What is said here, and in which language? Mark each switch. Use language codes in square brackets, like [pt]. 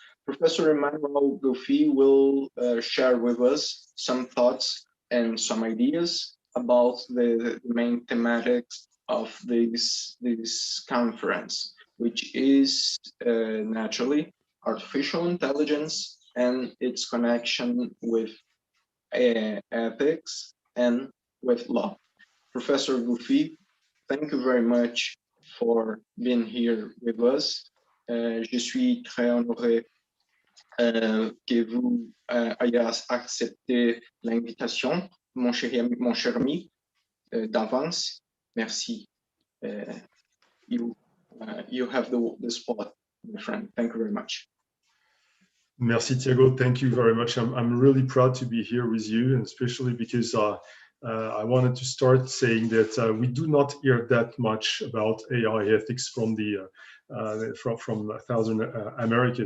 [en] Professor EMMANUEL GOFFI will share with us some thoughts and some ideas about the main thematics of this conference, which is naturally artificial intelligence and its connection with ethics and with law. Professor GOFFI, thank you very much for being here with us. [fr] Je suis très honoré que vous ayez accepté l'invitation, mon cher ami, d'avance. Merci. [en] You have the spot, my friend. Thank you very much. [fr] Merci, [en] Thiago. Thank you very much. I'm really proud to be here with you, and especially because I wanted to start saying that we do not hear that much about AI ethics from from Southern America.